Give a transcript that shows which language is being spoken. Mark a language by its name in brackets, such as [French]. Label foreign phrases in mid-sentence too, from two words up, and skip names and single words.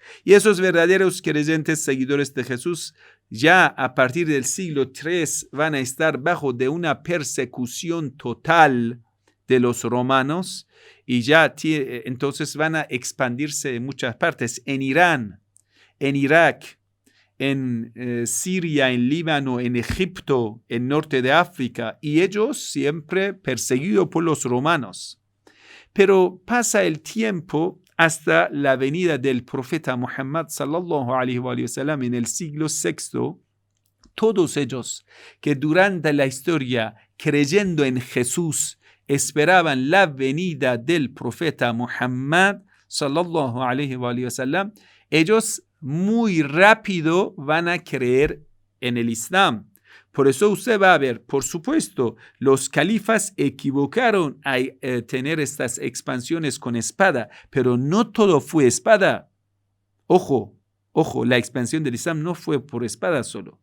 [Spanish] Y esos verdaderos creyentes, seguidores de Jesús, ya a partir del siglo III van a estar bajo de una persecución total de los romanos y ya entonces van a expandirse en muchas partes, en Irán, en Irak, en Siria, en Líbano, en Egipto, en norte de África, y ellos siempre perseguidos por los romanos. Pero pasa el tiempo hasta la venida del profeta Muhammad [Arabic] صلى الله عليه وسلم [Spanish] en el siglo VI. Todos ellos que durante la historia, creyendo en Jesús, esperaban la venida del profeta Muhammad [Arabic] صلى الله عليه وسلم, [Spanish] ellos muy rápido van a creer en el Islam. Por eso usted va a ver, por supuesto, los califas equivocaron a tener estas expansiones con espada, pero no todo fue espada. Ojo, la expansión del Islam no fue por espada solo.